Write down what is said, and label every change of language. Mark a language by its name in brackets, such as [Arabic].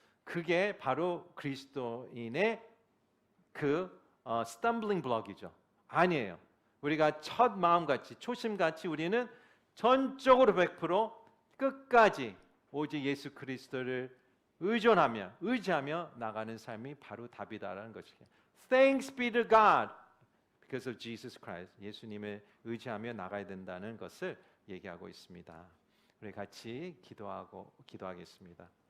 [Korean] 그게 바로 그리스도인의 그 스탬블링 블럭이죠. 아니에요. 우리가 첫 마음같이 초심같이 우리는 전적으로 100% 끝까지 오직 예수 그리스도를 의지하며 나가는 삶이 바로 답이다라는 것이에요. [English] Thanks be to God because of Jesus Christ. [Korean] 예수님을 의지하며 나가야 된다는 것을 얘기하고 있습니다. 우리 같이 기도하겠습니다.